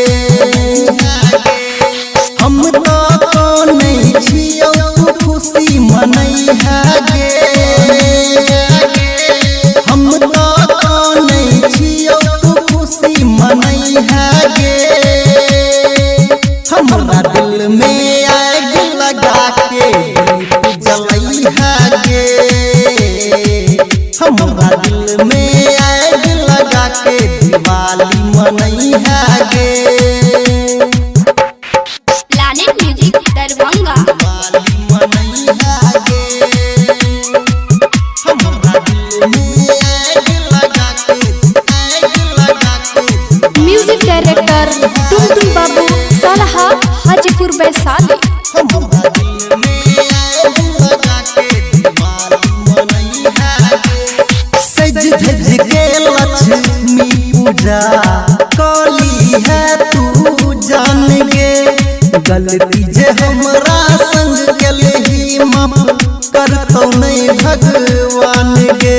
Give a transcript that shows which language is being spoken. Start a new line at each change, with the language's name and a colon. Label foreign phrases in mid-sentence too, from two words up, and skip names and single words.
Maithili: हम तो नहीं छियो तू खुशी मनई है गे, हम तो नहीं छियो तू खुशी मनई है गे। हमरा दिल में आग लगा के दीप जलई है गे, हमरा दिल में आग लगा के दिवाली मनई है गे।
English: Lalit Music Darbhanga. Music director Tuntun Babu Salaha Hajipur Baisali.
Maithili: सज धज के लक्ष्मी पूजा कली है तू जान गे, गलती जे हमरा संग गलही माफ करतौ नहीं भगवान गे।